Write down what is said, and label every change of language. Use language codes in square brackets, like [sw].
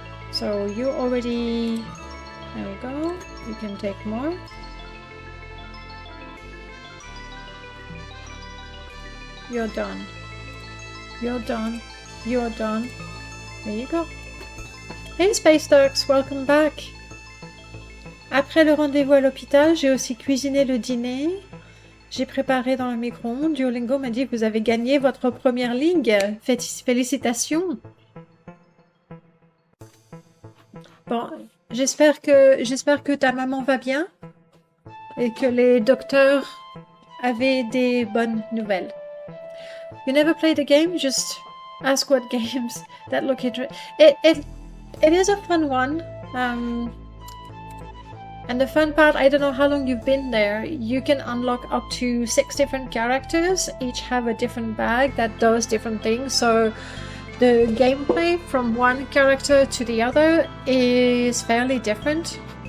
[en] So you already... There we go. You can take more. You're done. You're done. You're done. There you go. Hey Space Ducks, welcome back. [fr] Après le rendez-vous à l'hôpital, j'ai aussi cuisiné le dîner. J'ai préparé dans le micro-ondes. Duolingo m'a dit que vous avez gagné votre première ligue. Félicitations. Bon, j'espère que ta maman va bien et que les docteurs avaient des bonnes nouvelles. [en] You never played the game? Just ask what games that look interesting. It is a fun one. And the fun part, I don't know how long you've been there, you can unlock up to 6 different characters. Each have a different bag that does different things. So the gameplay from one character to the other is fairly different.